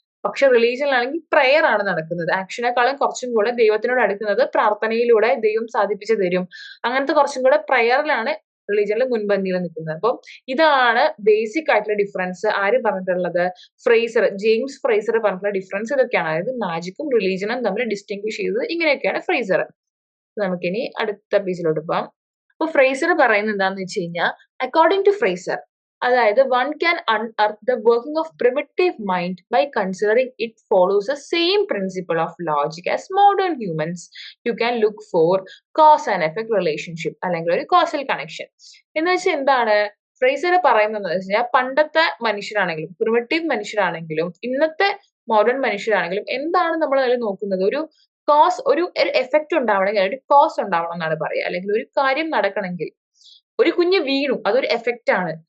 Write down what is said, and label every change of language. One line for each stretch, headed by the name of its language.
Malayalam: പക്ഷെ റിലീജിയനിലാണെങ്കിൽ പ്രെയർ ആണ് നടക്കുന്നത്. ആക്ഷനേക്കാളും കുറച്ചും കൂടെ ദൈവത്തിനോട് അടുക്കുന്നത് പ്രാർത്ഥനയിലൂടെ ദൈവം സാധിപ്പിച്ചു തരും. അങ്ങനത്തെ കുറച്ചും കൂടെ പ്രെയറിലാണ് റിലീജിയനിൽ മുൻപന്തിയിൽ നിൽക്കുന്നത്. അപ്പം ഇതാണ് ബേസിക് ആയിട്ടുള്ള ഡിഫറൻസ്. ആര് പറഞ്ഞിട്ടുള്ളത്, ഫ്രേസർ, ജെയിംസ് ഫ്രേസർ പറഞ്ഞിട്ടുള്ള ഡിഫറൻസ് ഇതൊക്കെയാണ്. അതായത് മാജിക്കും റിലീജിയനും തമ്മിൽ ഡിസ്റ്റിംഗ്വിഷ് ചെയ്തത് ഇങ്ങനെയൊക്കെയാണ് ഫ്രേസർ. നമുക്കിനി അടുത്ത പേജിലോട്ട് പോകാം. അപ്പൊ ഫ്രേസർ പറയുന്നത് എന്താന്ന് വെച്ച് കഴിഞ്ഞാൽ,
English: According to Frazer, അതായത് one can unearth the working of primitive mind by considering it follows the same principle of logic as modern humans. You can look for cause and effect relationship,
Malayalam: അല്ലെങ്കിൽ ഒരു
English: causal connection.
Malayalam: എന്ന് വെച്ചാൽ എന്താണ് Fraser പറയുന്നത് വെച്ച് കഴിഞ്ഞാൽ, പണ്ടത്തെ മനുഷ്യരാണെങ്കിലും primitive മനുഷ്യരാണെങ്കിലും ഇന്നത്തെ മോഡേൺ മനുഷ്യരാണെങ്കിലും എന്താണ് നമ്മൾ അതിൽ നോക്കുന്നത്, ഒരു കോസ്, ഒരു എഫക്റ്റ് ഉണ്ടാവണമെങ്കിൽ ഒരു കോസ് ഉണ്ടാവണം എന്നാണ് പറയുക. അല്ലെങ്കിൽ ഒരു കാര്യം നടക്കണമെങ്കിൽ, ഒരു കുഞ്ഞ് വീണു, അതൊരു എഫക്റ്റ് ആണ്.